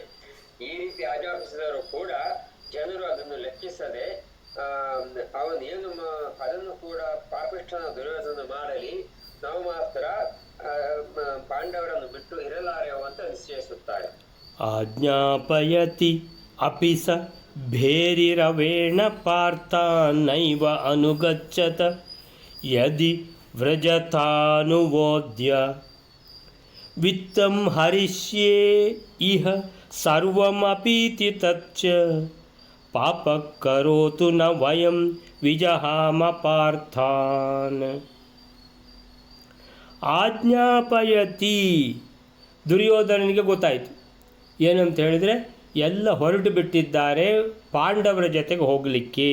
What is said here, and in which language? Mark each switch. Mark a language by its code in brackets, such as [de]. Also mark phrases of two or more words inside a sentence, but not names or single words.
[kn] ಈ ರೀತಿ ಆಜ್ಞಾಪಿಸಿದರೂ ಕೂಡ ಜನರು ಅದನ್ನು ಲೆಕ್ಕಿಸದೆ ಅವನೇನು ಅದನ್ನು ಕೂಡ ಪಾಪಿಷ್ಠನ ದುರ್ಯೋಧನ ಮಾಡಲಿ, ನಾವು ಮಾತ್ರ ಪಾಂಡವರನ್ನು ಬಿಟ್ಟು ಇರಲಾರೆವು ಅಂತ ನಿಶ್ಚಯಿಸುತ್ತಾರೆ. [sa] ಆಜ್ಞಾಪಯತಿ ಅಪಿ ಸ ಭೇರಿರವೇಣ ಪಾರ್ಥ ನೈವ ಅನುಗಚ್ಚತ ಯದಿ ವ್ರಜತಾನುವೋದ್ಯ ವಿತ್ತಂ ಹರಿಷ್ಯೇ ಇಹ ಸರ್ವಮಪೀತಿ ತಚ್ಚ ಪಾಪ ಕರೋತು ನ ವಯಂ ವಿಜಹಾಮ ಪಾರ್ಥಾನ್. [kn] ಆಜ್ಞಾಪಯತಿ, ದುರ್ಯೋಧನನಿಗೆ ಗೊತ್ತಾಯಿತು ಏನಂತ ಹೇಳಿದರೆ, ಎಲ್ಲ ಹೊರಟು ಬಿಟ್ಟಿದ್ದಾರೆ ಪಾಂಡವರ ಜೊತೆಗೆ ಹೋಗಲಿಕ್ಕೆ.